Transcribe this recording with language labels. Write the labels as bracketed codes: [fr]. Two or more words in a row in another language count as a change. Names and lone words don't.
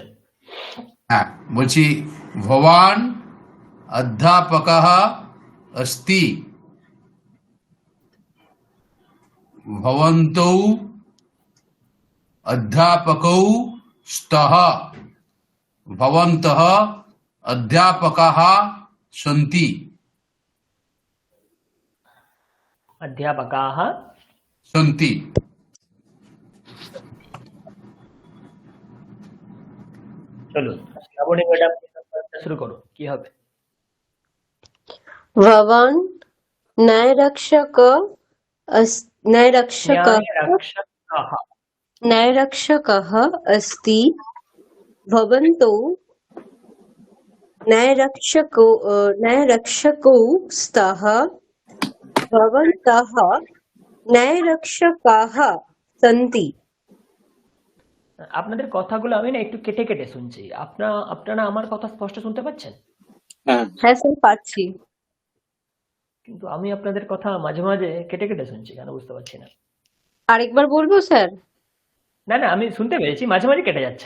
[bn] হ্যাঁ, বলছি [sa] ভবান অধ্যাপকः अस्ति, ভবন্তৌ অধ্যাপকौ স্তः, ভবন্তः অধ্যাপকাः সन्ति। অধ্যাপকাः সন্তি। [bn] চলুন শ্রাবণী ম্যাডাম শুরু করুন, কি হবে? [sa] भवान् न्यायरक्षकः न्यायरक्षकः न्यायरक्षकः अस्ति, भवन्तौ न्यायरक्षकौ स्तः, भवन्तः न्यायरक्षकाः सन्ति। [bn] আপনাদের কথাগুলো আমি না একটু কেটে কেটে শুনছি। আপনারা আমার কথা স্পষ্ট শুনতে পাচ্ছেন? হ্যাঁ, হ্যাঁ স্যার, পাচ্ছি। কিন্তু আমি আপনাদের কথা মাঝে মাঝে কেটে কেটে শুনছি, কেন বুঝতে পারছি না। আরেকবার বলবো স্যার? না না, আমি শুনতে পেরেছি, মাঝে মাঝে কেটে যাচ্ছে।